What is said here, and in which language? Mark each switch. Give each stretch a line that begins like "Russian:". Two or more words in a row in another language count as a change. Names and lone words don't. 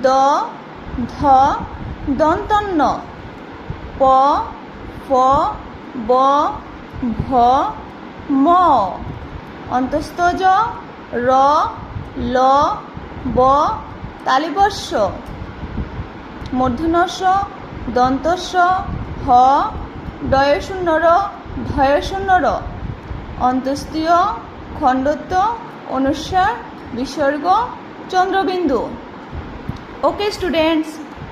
Bangla: ধ, দন্তন্য, প, ফ, ব, ভ, ম, অন্তস্থ জ, র, ল, ব, তালিবস্য, মূর্ধন্যস্য, দন্তস্য, হ, ডয়শূন্য র, ধয়শূন্য র, অন্তস্তীয়, খণ্ডত্ব, অনুস্বার, বিসর্গ, চন্দ্রবিন্দু।
English: okay students.